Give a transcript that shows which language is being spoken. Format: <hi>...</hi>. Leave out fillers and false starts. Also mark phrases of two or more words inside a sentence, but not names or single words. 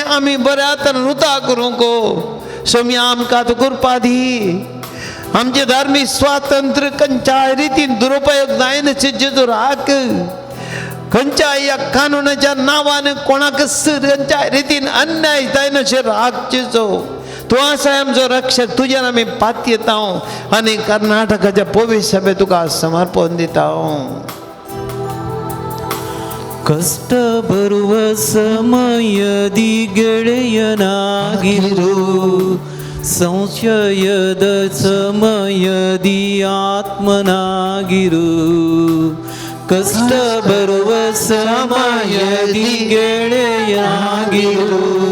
<kok>आमी बऱ्या तरेन उता करूंक सोम्या आमकां तूं कृपा दी आमचे धार्मीक स्वातंत्र्य खंयच्याय रितीन दुरुपयोग जायनाचे जेजू राख खंयच्याय या कानूनाच्या नावान कोणाक खंयच्याय रितीन अन्याय जायनाशे राख जेजू तूं आसाय आमचो रक्षक तुज्यान आमी पात येता आनी कर्नाटकाच्या पवित्र सभे तुका समर्पण दिता</kok> <kn>ಕಷ್ಟ ಬರುವ ಸಮಯದಿ ಗೆಳೆಯನಾಗಿರು ಸಂಶಯದ ಸಮಯದಿ ಆತ್ಮನಾಗಿರು ಕಷ್ಟ ಬರುವ ಸಮಯದಿ ಗೆಳೆಯನಾಗಿರು</kn>